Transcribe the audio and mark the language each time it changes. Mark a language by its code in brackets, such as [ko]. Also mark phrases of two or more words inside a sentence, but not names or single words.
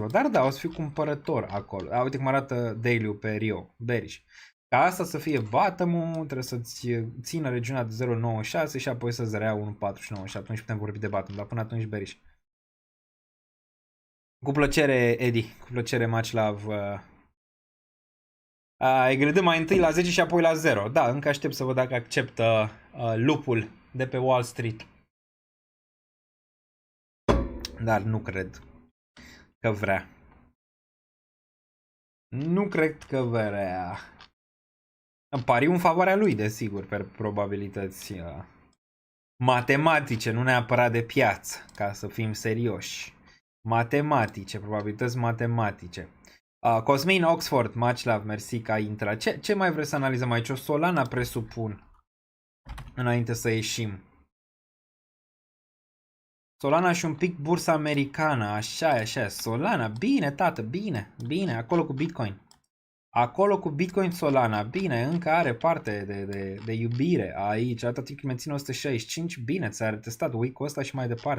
[ro] Dar da, o să fiu cumpărător acolo. Uite cum arată daily-ul pe Rio, bearish. Ca asta să fie bottom-ul, trebuie să-ți țină regiunea de 0.96 și apoi să-ți rea 1.49 și atunci putem vorbi de bottom, dar până atunci bearish. Cu plăcere, Eddie, cu plăcere, [en] much love. [ro] Egredăm mai întâi la 10 și apoi la 0. Da, încă aștept să văd dacă acceptă lupul de pe Wall Street. Dar nu cred că vrea. Nu cred că vrea. Pariu în favoarea lui, desigur, pe probabilități matematice, nu neapărat de piață, ca să fim serioși. Matematice, probabilități matematice. [en] Cosmin Oxford, much love, [ro] mersi că ai intrat. Ce mai vreți să analizăm aici? O Solana, presupun, înainte să ieșim. Solana și un pic bursa americană, așa, Solana, bine tată, bine, acolo cu Bitcoin. Acolo cu Bitcoin Solana, bine, încă are parte de iubire aici, atât timp cât menține 165, bine, ți-a retestat week-ul ăsta și mai departe.